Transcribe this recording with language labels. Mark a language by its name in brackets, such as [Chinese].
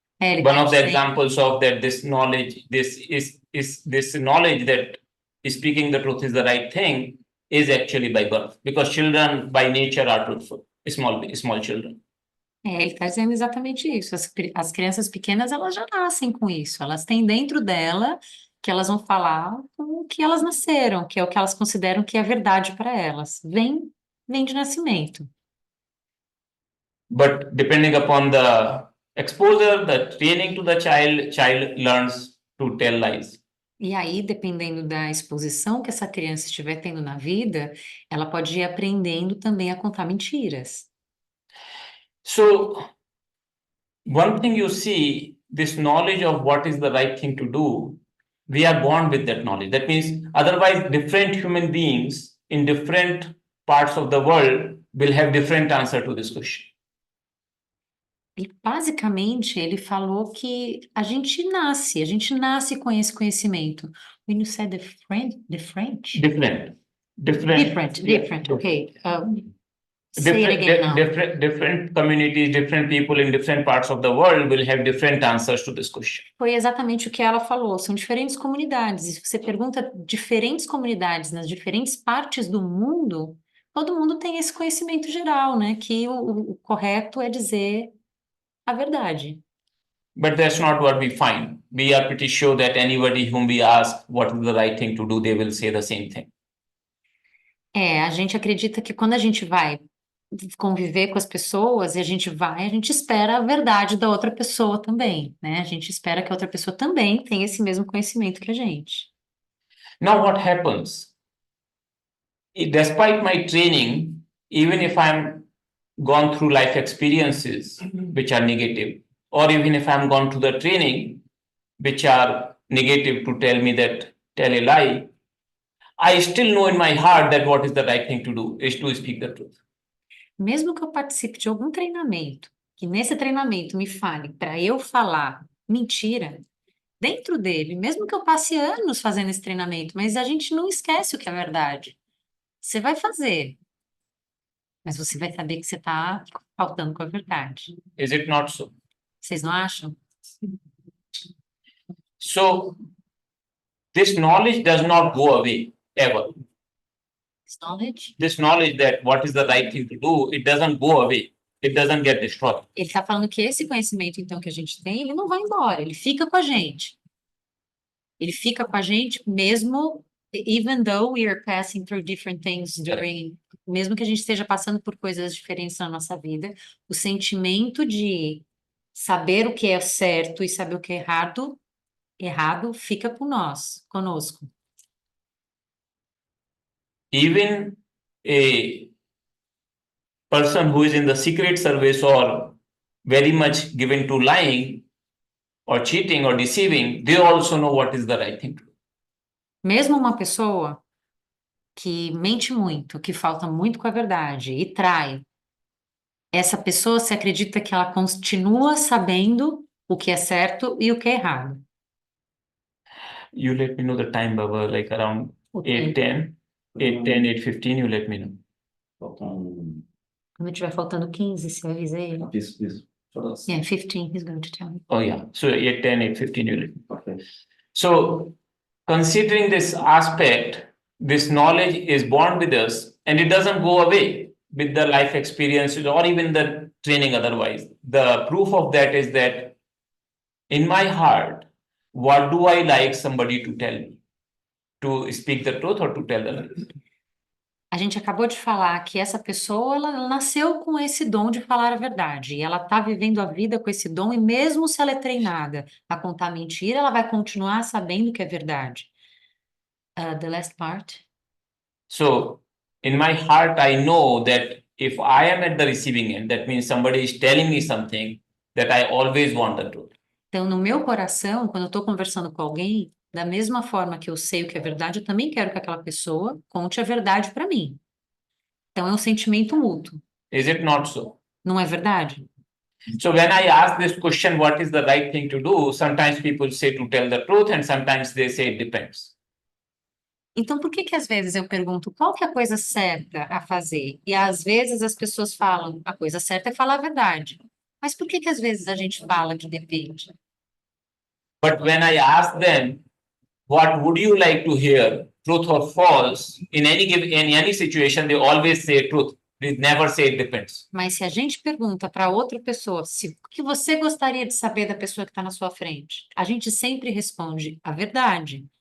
[Portuguese] Ele [English] One [Portuguese] tá [English] of the [Portuguese] dizendo- [English] examples of that, this knowledge, this knowledge that speaking the truth is the right thing is actually by birth, because children by nature are truthful, small children. [Portuguese] Ele está dizendo exatamente isso. As crianças pequenas, elas já nascem com isso. Elas têm dentro dela que elas vão falar com o que elas nasceram, que é o que elas consideram que é verdade para elas. Vem de nascimento. [English] But depending upon the exposure, the training to the child learns to tell lies. [Portuguese] E aí, dependendo da exposição que essa criança estiver tendo na vida, ela pode ir aprendendo também a contar mentiras. [English] So one thing you see, this knowledge of what is the right thing to do, we are born with that knowledge. That means otherwise different human beings in different parts of the world will have different answer to this question. [Portuguese] E basicamente ele falou que a gente nasce com esse conhecimento. [English] When you said the French, different. Okay. Say it again now. Different communities, different people in different parts of the world will have different answers to this question. [Portuguese] Foi exatamente o que ela falou. São diferentes comunidades. E se você pergunta diferentes comunidades nas diferentes partes do mundo, todo mundo tem esse conhecimento geral, né? Que o correto é dizer a verdade. [English] But that's not what we find. We are pretty sure that anybody whom we ask what is the right thing to do, they will say the same thing. [Portuguese] A gente acredita que quando a gente vai conviver com as pessoas e a gente espera a verdade da outra pessoa também, né? A gente espera que a outra pessoa também tenha esse mesmo conhecimento que a gente. [English] Now, what happens? Despite my training, even if I'm gone through life experiences which are negative, or even if I'm gone through the training which are negative to tell me that tell a lie, I still know in my heart that what is the right thing to do is to speak the truth. [Portuguese] Mesmo que eu participe de algum treinamento, que nesse treinamento me fale para eu falar mentira, dentro dele, mesmo que eu passe anos fazendo esse treinamento, mas a gente não esquece o que é verdade. Você vai fazer, mas você vai saber que você está faltando com a verdade. [English] Is it not so? [Portuguese] Vocês não acham? [English] So, this knowledge does not go away ever. This knowledge? This knowledge that what is the right thing to do, it doesn't go away. It doesn't get destroyed. [Portuguese] Ele está falando que esse conhecimento, então, que a gente tem, ele não vai embora, ele fica com a gente. Ele fica com a gente mesmo, [English] even though we are passing through different things during, [Portuguese] mesmo que a gente esteja passando por coisas diferentes na nossa vida, o sentimento de saber o que é certo e saber o que é errado fica com nós, conosco. [English] Even a person who is in the secret service or very much given to lying or cheating or deceiving, they also know what is the right thing to do. [Portuguese] Mesmo uma pessoa que mente muito, que falta muito com a verdade e trai, essa pessoa se acredita que ela continua sabendo o que é certo e o que é errado. [English] You let me know the time, Baba, like around [Portuguese] O tempo. [English] 8:10, 8:10, 8:15, you let me know. [Portuguese] Faltam Quando tiver faltando 15, você avisa ele. isso. [English] Yeah, 15, he's going to tell me. Oh, yeah. So 8:10, 8:15, you let me know. Ok. So, considering this aspect, this knowledge is born with us and it doesn't go away with the life experiences or even the training otherwise. The proof of that is that in my heart, what do I like somebody to tell me? To speak the truth or to tell the lie? [Portuguese] A gente acabou de falar que essa pessoa, ela nasceu com esse dom de falar a verdade. E ela está vivendo a vida com esse dom, e mesmo se ela é treinada a contar mentira, ela vai continuar sabendo que é verdade. [English] The last part. So, in my heart, I know that if I am at the receiving end, that means somebody is telling me something that I always want the truth. [Portuguese] Então, no meu coração, quando eu estou conversando com alguém, da mesma forma que eu sei o que é verdade, eu também quero que aquela pessoa conte a verdade para mim. Então, é um sentimento mútuo, [English] Is it not so? [Portuguese] não é verdade? [English] So when I ask this question, what is the right thing to do? Sometimes people say to tell the truth and sometimes they say it depends. [Portuguese] Então, por que às vezes eu pergunto qual que é a coisa certa a fazer? E às vezes as pessoas falam, a coisa certa é falar a verdade. Mas por que às vezes a gente fala que depende? [English] But when I ask them, what would you like to hear, truth or false? In any situation, they always say truth. They never say it depends. [Portuguese] Mas se a gente pergunta para outra pessoa o que você gostaria de saber da pessoa que está na sua frente, a gente sempre responde a verdade.